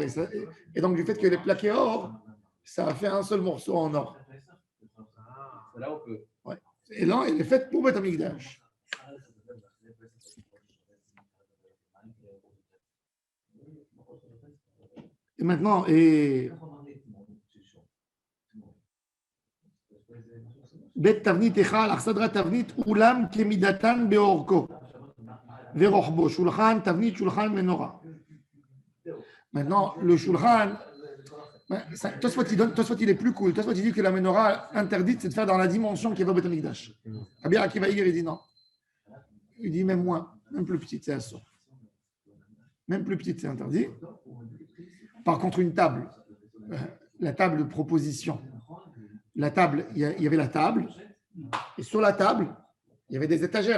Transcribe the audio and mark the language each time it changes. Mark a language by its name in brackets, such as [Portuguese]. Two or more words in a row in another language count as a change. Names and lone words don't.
[French] Et donc, du fait qu'elle est plaquée or, ça a fait un seul morceau en or. Là, on peut. Ouais. Et là, elle est faite pour Beth Amikdash. Et maintenant, [Hebrew] בית תבנית היכל, אכסדרה תבנית, אולם כמדתן בארכו, ורחבו, שלחן, תבנית, שלחן, מנורה. [French] Maintenant, le Shulchan, Tosfot il est plus cool. Tosfot il dit que la menorah interdite, c'est de faire dans la dimension qui va au Beth Amikdash. Rabbi Akiva Eiger, il dit non. Il dit même moins, même plus petite, c'est assaut. Même plus petite, c'est interdit. Par contre, une table, la table de proposition, la table, il y avait la table, et sur la table, il y avait des étagères.